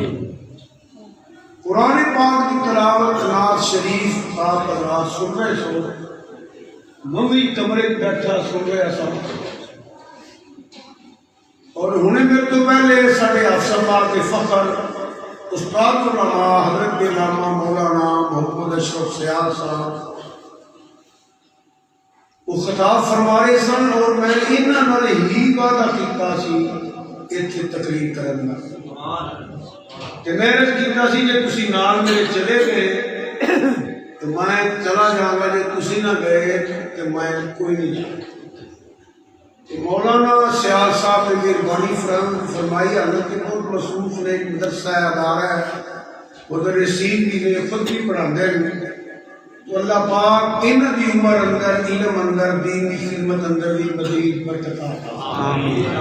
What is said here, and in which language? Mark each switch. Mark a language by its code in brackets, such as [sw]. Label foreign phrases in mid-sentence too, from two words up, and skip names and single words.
[pa] قرآن پاک کی تلاوت نعت شریف آپ حضرات سن رہے سو، میں بھی کمرے بیٹھا سن رہا سا، اور انہیں میرے تو پہلے ساڑھے افسر بار کے فخر استاد علماء حضرت علامہ مولانا محمد اشرف سیال صاحب وہ خطاب فرما رہے سن، اور میں انہاں نال ہی وعدہ کیتا سی ایتھے تقریر کرن دا کہ میں عرض کیتا سی جے تسی نال میرے چلے گئے تو [ur] میں چلا جاؤں گا، [pa] جے تسی نہ گئے تو میں کوئی نہیں جاؤں. مولانا سیال صاحب نے مہربانی فرمائی، حضرت کے بہت مصروف نے ایک مدرسہ ادارہ ہے، مدرسین بھی نے خود بھی پڑھاندے ہیں، تو اللہ پاک انہاں دی عمر اندر علم اندر دین کی خدمت اندر بھی مزید برکت عطا آمین.